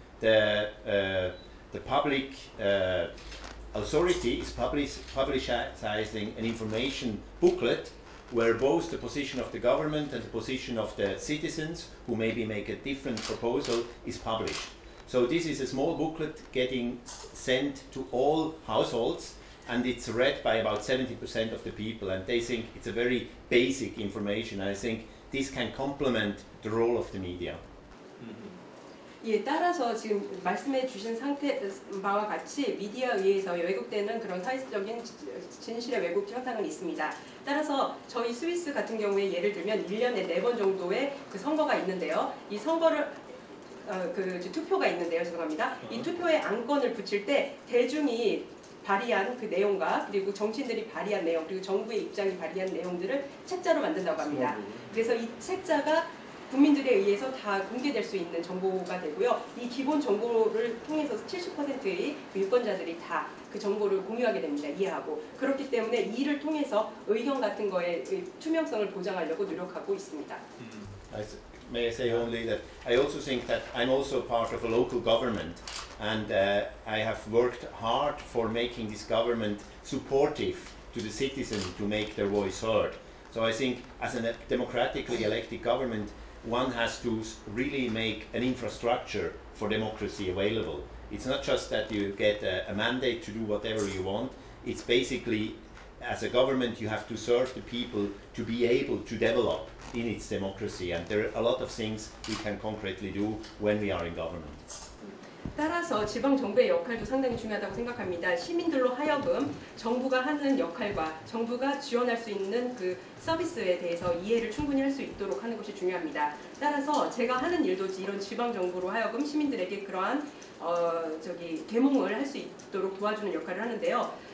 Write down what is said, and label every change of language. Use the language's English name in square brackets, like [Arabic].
[English] the public authority is publicizing an information booklet where both the position of the government and the position of the citizens who maybe make a different proposal is published. So this is a small booklet getting sent to all households, and it's read by about 70% of the people, and they think it's a very basic information. I think this can complement the role of the media. [Korean] 예, 따라서 지금 말씀해 주신 바와 같이 미디어에 의해서 왜곡되는 그런 사회적인 진실의 왜곡 현상은 있습니다. 따라서 저희 스위스 같은 경우에 예를 들면 1년에 4번 정도의 그 선거가 있는데요. 이 선거를 투표가 있는데요. 죄송합니다. 이 투표에 안건을 붙일 때 대중이 발의한 그 내용과 그리고 정치인들이 발의한 내용 그리고 정부의 입장이 발의한 내용들을 책자로 만든다고 합니다. 그래서 이 책자가 국민들에 의해서 다 공개될 수 있는 정보가 되고요. 이 기본 정보를 통해서 70%의 유권자들이 다 그 정보를 공유하게 됩니다. 이해하고. 그렇기 때문에 이를 통해서 의견 같은 거에 투명성을 보장하려고 노력하고 있습니다. [English] May I say only that I also think that I'm also part of a local government, and I have worked hard for making this government supportive to the citizens to make their voice heard. So I think as a democratically elected government, one has to really make an infrastructure for democracy available. It's not just that you get a mandate to do whatever you want. It's basically, as a government, you have to serve the people to be able to develop in its democracy. And there are a lot of things we can concretely do when we are in government. [Korean] 따라서 지방 정부의 역할도 상당히 중요하다고 생각합니다. 시민들로 하여금 정부가 하는 역할과 정부가 지원할 수 있는 그 서비스에 대해서 이해를 충분히 할 수 있도록 하는 것이 중요합니다. 따라서 제가 하는 일도 이런 지방 정부로 하여금 시민들에게 그러한 계몽을 할 수 있도록 도와주는 역할을 하는데요.